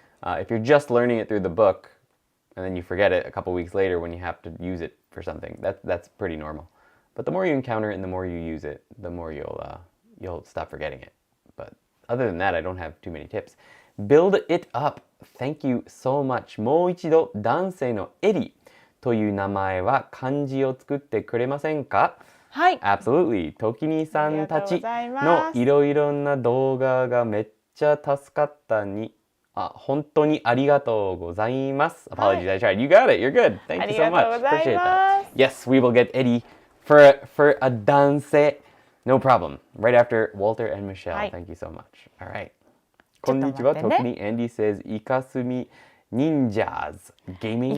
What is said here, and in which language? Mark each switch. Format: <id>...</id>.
<en>If you're just learning it through the book, and then you forget it a couple weeks later when you have to use it for something, that's pretty normal. But the more you encounter it and the more you use it, the more you'll stop forgetting it. But other than that, I don't have too many tips. Build it up. Thank you so much.</en> <ja>もう一度男性のエリという名前は漢字を作ってくれませんか？はい。</ja> <en>Absolutely.</en> <ja>トキニさんたちのいろいろな動画がめっちゃ助かったに。本当にありがとうございます。</ja> <en>Apologies, I tried. You got it. You're good. Thank you so much. Appreciate that. Yes, we will get Eddie for a danse. No problem. Right after Walter and Michelle. Thank you so much. All right.</en> <ja>こんにちは。</ja> <en>ToKini Andy says, イカスミ Ninjas Gaming</en>